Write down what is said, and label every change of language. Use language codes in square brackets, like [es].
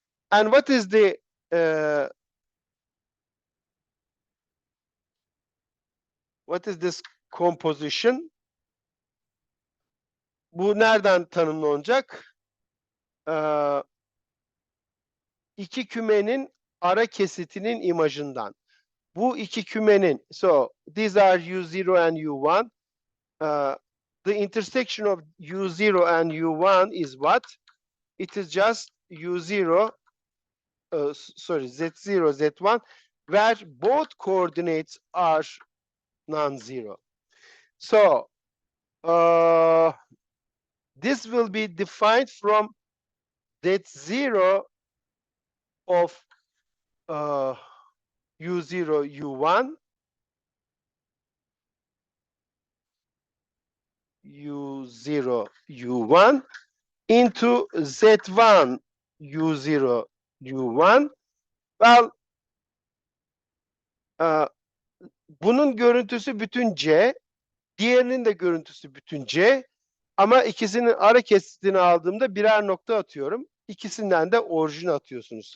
[en] And what is the what is this composition? [tr] Bu nereden tanımlanacak? İki kümenin ara kesitinin imajından. Bu iki kümenin, [en] so these are U0 and U1. The intersection of U0 and U1 is what? It is just U0, sorry, Z0, Z1, where both coordinates are non-zero. So this will be defined from Z0 of U0, U1, U0, U1 into Z1, U0, U1. [tr] Well, bunun görüntüsü bütün C, diğerinin de görüntüsü bütün C. Ama ikisinin ara kesitini aldığımda birer nokta atıyorum. İkisinden de orijin atıyorsunuz.